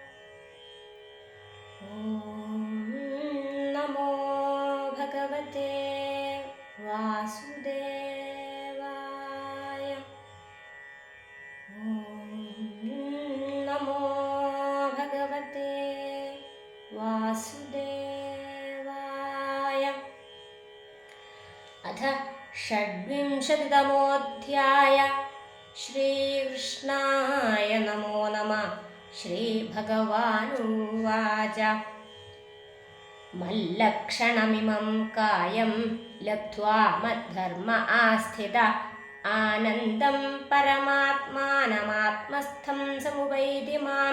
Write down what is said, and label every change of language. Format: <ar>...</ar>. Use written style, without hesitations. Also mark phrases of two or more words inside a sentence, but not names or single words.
<sa>ഓം നമോ ഭഗവതേ വാസുദേവായ. ഓം നമോ ഭഗവതേ വാസുദേവായ. അഥ षड्विंशतितमोऽध्याय. श्रीकृष्णाय नमो नमः. श्रीभगवानुवाच. मल्लक्षणमिमं कायं लब्ध्वा मद्धर्म आस्थित आनन्दं परमात्मानमात्मस्थं समुपैति मां</sa>